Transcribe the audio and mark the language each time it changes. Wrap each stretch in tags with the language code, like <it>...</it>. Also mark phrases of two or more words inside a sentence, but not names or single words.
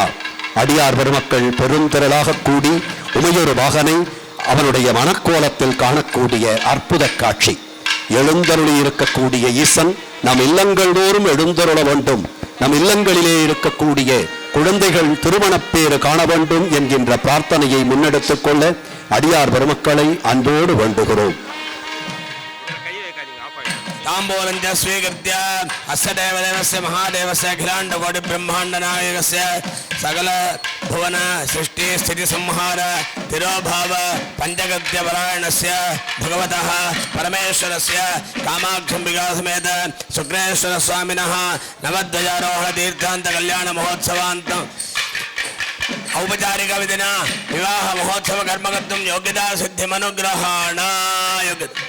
<ta>அடியார் பெருமக்கள் பெருந்திரளாக கூடி உமையொரு வாகனை அவனுடைய மனக்கோலத்தில் காணக்கூடிய அற்புத காட்சி. எழுந்தருளி இருக்கக்கூடிய ஈசன் நம் இல்லங்கள் தோறும் எழுந்தருள வேண்டும், நம் இல்லங்களிலே இருக்கக்கூடிய குழந்தைகள் திருமணப்பேறு காண வேண்டும் என்கின்ற பிரார்த்தனையை முன்னெடுத்துக் கொள்ள அடியார் பெருமக்களை அன்போடு வேண்டுகிறோம்.</ta> <sa>तांबूलं च स्वीकृत्य अस्य देवदेवस्य महादेवस्य अखिलाण्डकोटि ब्रह्माण्डनायकस्य सकल भुवन सृष्टि स्थिति संहार तिरोभाव पंचगत्यपरायणस्य भगवतः परमेश्वरस्य कामाक्षम्बिका समेत शुक्रेश्वर स्वामिनः नवध्वजारोहण तीर्थान्त कल्याण महोत्सवान्त औपचारिक विधिना विवाह महोत्सव कर्मकर्तुं योग्यता सिद्धिमनुग्रहाणाय</sa>